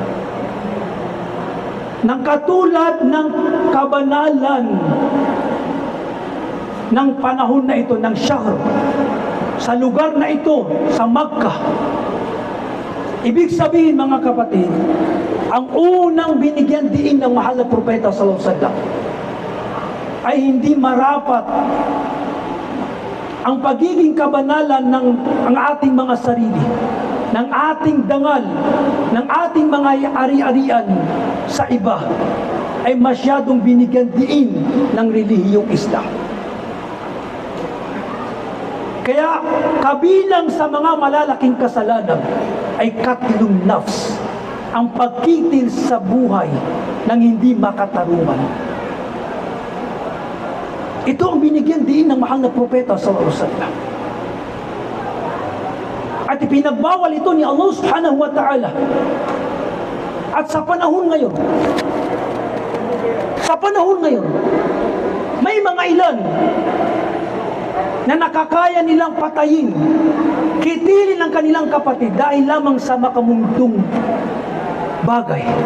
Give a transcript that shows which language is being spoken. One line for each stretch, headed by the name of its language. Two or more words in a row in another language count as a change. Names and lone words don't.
Filipino: Nang katulad ng kabanalan ng panahon na ito, ng Shahr, sa lugar na ito, sa Makkah. Ibig sabihin, mga kapatid, ang unang binigyan diin ng mahal na propeta
Arabic: صلى الله عليه وسلم
Filipino: ay hindi marapat ang pagiging kabanalan ng ang ating mga sarili, ng ating dangal, ng ating mga ari-arian sa iba, ay masyadong binigyan diin ng relihiyong Islam. Kaya kabilang sa mga malalaking kasalanan ay
Arabic: قتل النفس,
Filipino: ang pagkitil sa buhay ng hindi makatarungan. Ito ang binigyan din ng mahal na propeta
Arabic: صلى الله عليه وسلم.
Filipino: At ipinagbawal ito ni Allah
Arabic: سبحانه وتعالى.
Filipino: At sa panahon ngayon, may mga ilan na nakakaya nilang patayin, kitilin ang kanilang kapatid dahil lamang sa makamundong bagay.